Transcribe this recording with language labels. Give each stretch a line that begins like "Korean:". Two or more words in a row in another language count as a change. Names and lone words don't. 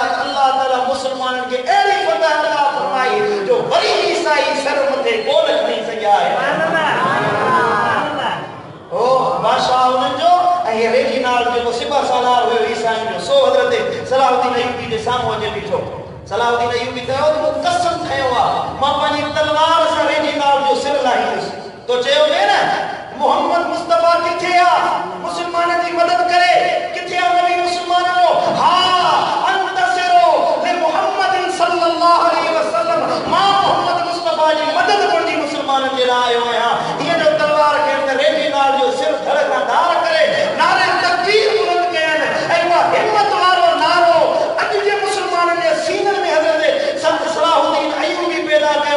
Sindhi: अल्लाह ताला मुसलमाननि खे अहिड़ी फतह अता फरमाई जो वरी ईसाई सर मथे कोन खणी सघिया ओ बादशाह हुननि जो ऐं रेजी नाल जेको सिपा सालार हुयो ईसाइनि जो, सो हज़रत सलाहुद्दीन अयूबी जे साम्हूं अचे बीठो। सलाहुद्दीन अयूबी चयो त मूं कसम खयो आहे मां पंहिंजी तलवार सां रेजी नाल जो सिर लाहींदुसि। तो चयो न मुहम्मद मुस्तफ़ा किथे आहे, मुसलमाननि जी मदद करे। किथे आहे नबी मुसलमाननि जो?
Arabic: ها انتصروا لي محمد صلى الله عليه وسلم,
Sindhi: मां मुहम्मद मुस्तफ़ा जी मदद मुंहिंजी मुसलमाननि जे लाइ आयो आहियां। हीअं जो तलवार खे रेजी नाल जो सिर धड़ खां धार करे नारे तकबीर बुलंद कयनि ऐं उहा हिम्मत वारो नारो अॼु जे मुसलमाननि जे सीननि में हज़रत सलाहुद्दीन अयूबी पैदा कयो।